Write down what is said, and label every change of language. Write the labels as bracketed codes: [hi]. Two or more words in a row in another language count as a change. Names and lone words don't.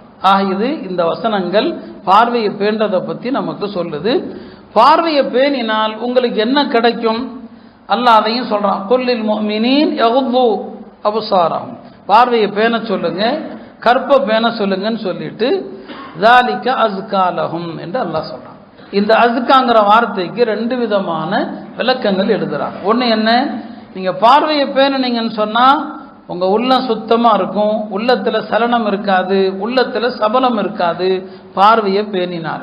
[ta] இது இந்த வசனங்கள் பார்வையை பேண்டதை பற்றி நமக்கு சொல்லுது. பார்வையை பேணினால் உங்களுக்கு என்ன கிடைக்கும் அல்லாஹ் அதையும் சொல்கிறான். [ar] قل للمؤمنين يغضوا أبصارهم, [ta] பார்வையை பேண சொல்லுங்க, கற்பை பேண சொல்லுங்கன்னு சொல்லிட்டு [ar] ذَلِكَ أَزْكَى لَهُمْ [ta] என்று அல்லாஹ் சொல்கிறான். இந்த அஸ்காங்கிற வார்த்தைக்கு 2 விதமான விளக்கங்கள் எழுதுறாங்க. ஒன்று என்ன, நீங்கள் பார்வையை பேணுனீங்கன்னு சொன்னால் உங்கள் உள்ளம் சுத்தமாக இருக்கும், உள்ளத்தில் சலனம் இருக்காது, உள்ளத்தில் சபலம் இருக்காது, பார்வையை பேணினால்.